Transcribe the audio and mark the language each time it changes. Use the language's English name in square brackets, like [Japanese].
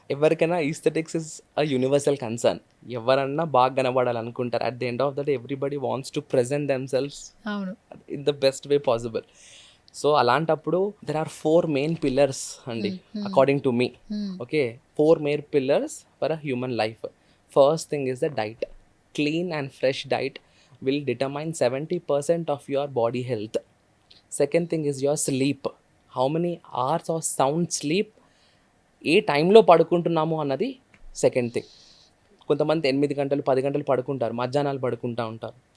[English] ఎవరికైనా aesthetics is a universal concern. [Telugu] ఎవరన్నా బాగా కనబడాలనుకుంటారు. [English] at the end of the day everybody wants to present themselves [Telugu] అవును. [English] In the best way possible. So అలాంటప్పుడు there are 4 main pillars అండి, according to me. Okay, 4 main pillars for a human life. First thing is the diet. Clean and fresh diet will determine 70% of your body health. Second thing is your sleep. How many hours of sound sleep, [Telugu] ఏ టైంలో పడుకుంటున్నాము అన్నది [English] Second thing. [Telugu] కొంతమంది 8 గంటలు 10 గంటలు పడుకుంటారు, మధ్యాహ్నాలు పడుకుంటూ ఉంటారు.